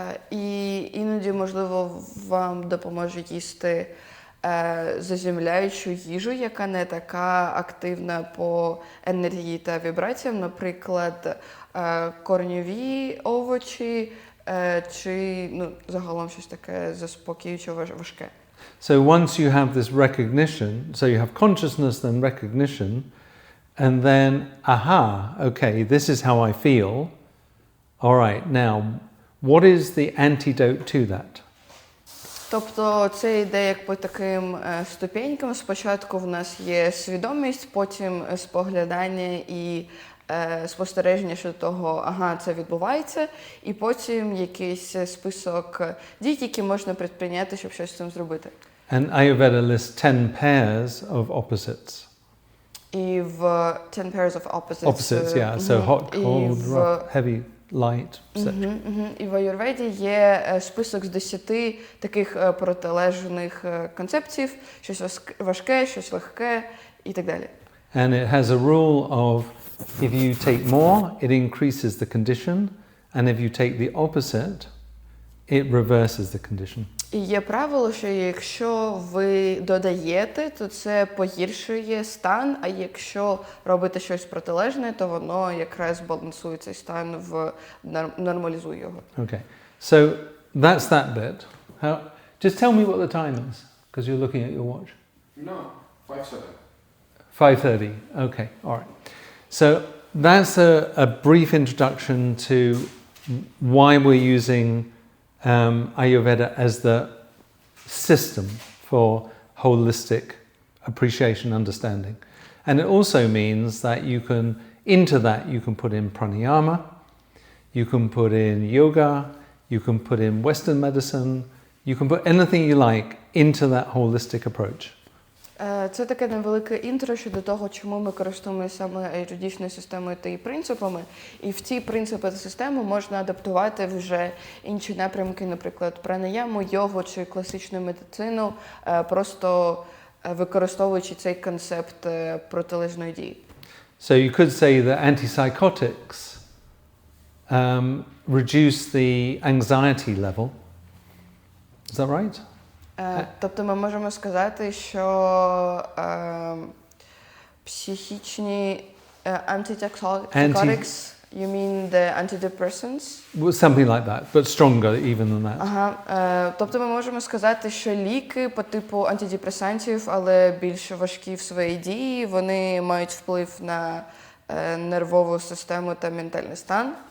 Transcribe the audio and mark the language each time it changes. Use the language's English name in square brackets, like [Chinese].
[Ukrainian] І іноді, можливо, вам допоможе їсти заземляючу їжу, яка не така активна по енергії та вібраціям, наприклад, корньові овочі, чи загалом щось таке заспокоююче важке. [English] So once you have this recognition, so you have consciousness, then recognition, and then, okay, this is how I feel. All right, now, what is the antidote to that? [Ukrainian] Тобто це йде як по таким ступенькам. Спочатку в нас є свідомість, потім споглядання і спостереження щодо того, це відбувається, і потім якийсь список дій, які можна предприйняти, щоб щось з цим зробити. [English] And Ayurveda lists 10 pairs of opposites. [Ukrainian] І в [English] 10 pairs of opposites. Opposites, yeah. So hot, cold, rough, heavy, light, etc. [Ukrainian] І в Аюрведі є список з 10 таких протилежних концепцій, щось важке, щось легке і так далі. [English] And it has a rule of if you take more, it increases the condition, and if you take the opposite, it reverses the condition. [Ukrainian] І є правило, що якщо ви додаєте, то це погіршує стан, а якщо робите щось протилежне, то воно якраз балансує цей стан, нормалізує його. [English] Okay, so that's that bit. Just tell me what the time is, because you're looking at your watch. No, 5:30. 5:30, okay, all right. So that's a brief introduction to why we're using Ayurveda as the system for holistic appreciation, understanding. And it also means that into that you can put in Pranayama, you can put in yoga, you can put in Western medicine, you can put anything you like into that holistic approach. [Ukrainian] Це таке невелике інтро щодо того, чому ми користуємося саме аюрведичною системою та її принципами. І в ці принципи та системи можна адаптувати вже інші напрямки, наприклад, пранаяму, йогу чи класичну медицину, просто використовуючи цей концепт протилежної дії. [English] So you could say that antipsychotics reduce the anxiety level. Is that right? [Ukrainian] Тобто ми можемо сказати, що психічні [English] antipsychotics, you mean the antidepressants? Well, something like that, but stronger even than that. [Ukrainian] Ага. Тобто ми можемо сказати, що ліки по типу антидепресантів, але більш важкі в своїй дії, вони мають вплив на нервову систему та ментальний стан.